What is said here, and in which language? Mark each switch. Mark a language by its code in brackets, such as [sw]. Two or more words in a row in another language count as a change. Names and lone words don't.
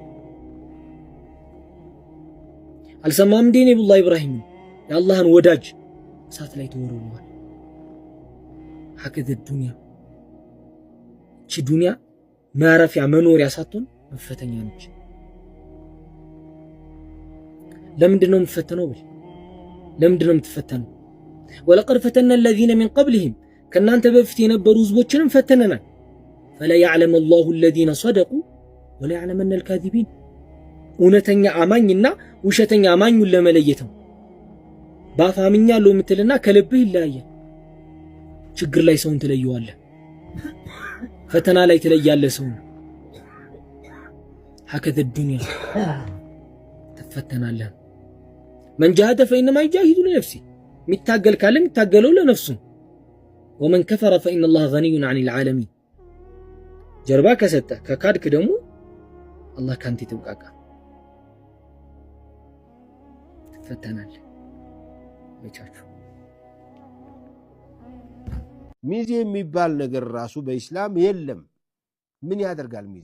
[am] አልሰማም እንዴ ነብዩላህ ኢብራሂም የአላህን ወዳጅ እሳት ላይ ተወርውረዋል። [ar] هكذا الدنيا [am] እቺ ዱንያ ማረፊያ መኖሪያ ሳትሆን መፈተኛ ነች። ለምንድነው የምትፈተነው? ለምንድነው የምትፈተነው? [ar] ولقد فتنا الذين من قبلهم [am] ከናንተ በፊት የነበሩ ህዝቦችንም ፈተነናል። [ar] فلا يعلم الله الذين صدقوا ولا يعلمن الكاذبين [am] እውነተኛ አማኝና ውሸተኛ አማኙን ለመለየት ነው። ባፋምኛለሁ የምትልና ከልብህ ይለያያል። ችግር ላይ ሰውን ትለየዋለህ፣ ፈተና ላይ ትለያለህ ሰውን። [ar] هكذا الدنيا [am] ትፈተናለህ። [ar] من جاهد فإنما يجاهد لنفسه [am] የሚታገል ካለ የሚታገለው ለነፍሱ። [ar] ومن كفر فإن الله غني عن العالمين [am] ጀርባ ከሰጠ ከካድክ ደግሞ አላህ ካንተ ይተብቃቃ። ትፈተናለህ። መቻችሁ ሚዜ የሚባል ነገር ራሱ በእስላም የለም። ምን ያደርጋል ሚዜ?